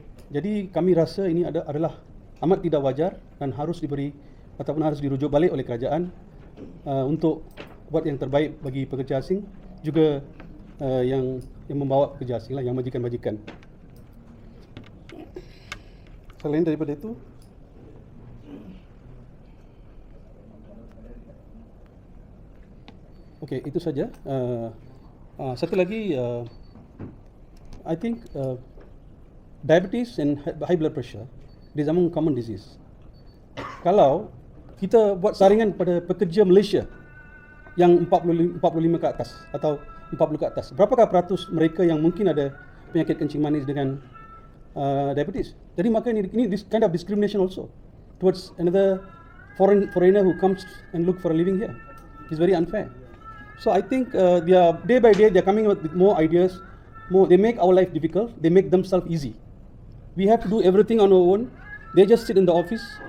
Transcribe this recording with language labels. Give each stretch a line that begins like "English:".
Malay: Jadi kami rasa ini adalah amat tidak wajar dan harus diberi ataupun harus dirujuk balik oleh kerajaan untuk buat yang terbaik bagi pekerja asing, juga yang membawa pekerja asing lah, yang majikan-majikan. Selain daripada itu, okey, itu saja. Satu lagi,
English: I think diabetes and high blood pressure is among common disease.
Malay: Kalau kita buat saringan pada pekerja Malaysia yang 45 ke atas atau 40 ke atas, berapakah peratus mereka yang mungkin ada penyakit kencing manis dengan diabetes? Jadi maka ini
English: this kind of discrimination also towards another foreigner who comes and look for a living here. It's very unfair. So I think they are day by day they are coming up with more ideas. They make our life difficult. They make themselves easy. We have to do everything on our own. They just sit in the office.